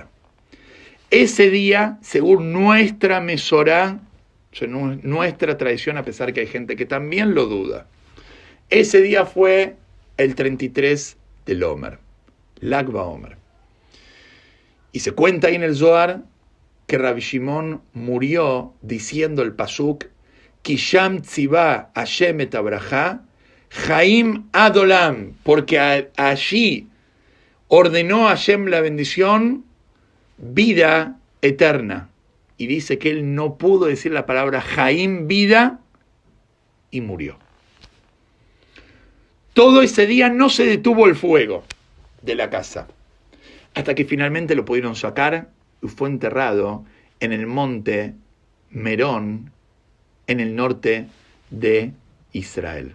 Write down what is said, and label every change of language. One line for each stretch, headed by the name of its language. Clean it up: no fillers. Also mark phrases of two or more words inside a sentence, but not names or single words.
Spanish: Ese día, según nuestra Mesorá, nuestra tradición, a pesar que hay gente que también lo duda, ese día fue el 33 del Omer, Lag BaOmer. Y se cuenta ahí en el Zohar que Rabbi Shimon murió diciendo el pasuk
Hebrew: כי שם צוה השם את הברכה חיים עד העולם,
Spanish: porque allí ordenó a Hashem la bendición, vida eterna. Y dice que él no pudo decir la palabra Chaim, vida, y murió. Todo ese día no se detuvo el fuego de la casa, hasta que finalmente lo pudieron sacar y fue enterrado en el monte Merón, en el norte de Israel.